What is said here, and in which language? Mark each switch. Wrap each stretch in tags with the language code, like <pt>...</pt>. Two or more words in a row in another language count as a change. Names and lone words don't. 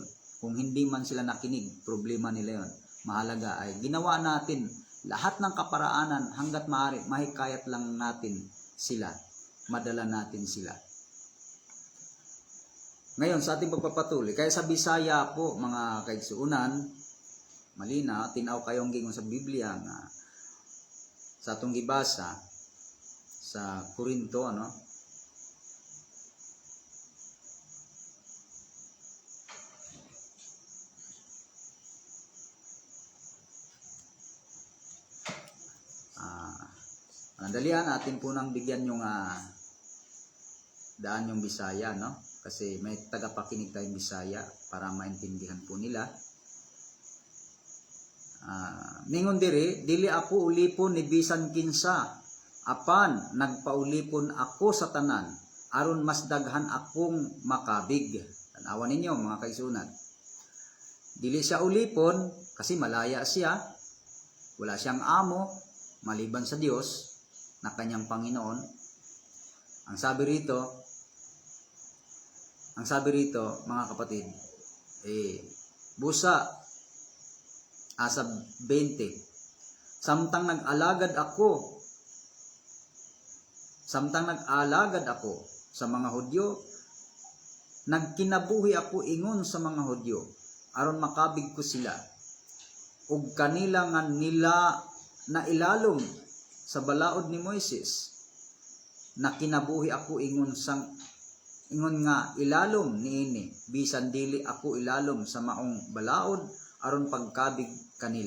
<tl>Kung hindi man sila nakinig, problema nila yon. Mahalaga ay ginawa natin lahat ng kaparaanan hanggat maaari, mahikayat lang natin sila, madala natin sila. Ngayon, sa ating pagpapatuloy, kaya sa Bisaya po,</tl> <ceb>mga kaigsuunan, malina, tinaw kayong gingon sa Biblia nga, sa atong gibasa sa Korinto,</ceb> <tl>Dalian natin po nang bigyan yung daan yung Bisaya, kasi may tagapakinig tayong Bisaya para maintindihan po nila.</tl> <ceb>Ningon dili ako ulipon ni bisan kinsa, apan nagpaulipon ako sa tanan aron mas daghan akong makabig. Tanawan ninyo mga kaigsuunan. Dili siya ulipon</ceb> <tl>kasi malaya siya, wala siyang amo maliban sa Diyos na kanyang Panginoon. Ang sabi rito mga kapatid,</tl> <ceb>busa sa 20, samtang nag-alagad ako sa mga Hudyo, nagkinabuhi ako ingon sa mga Hudyo aron makabig ko sila, ug kanila nga nila na ilalom sa balaod ni Moises, nakinabuhi ako ingon nga ilalom niini, bisan dili ako ilalom sa maong balaod aron pagkabig kanila.</ceb>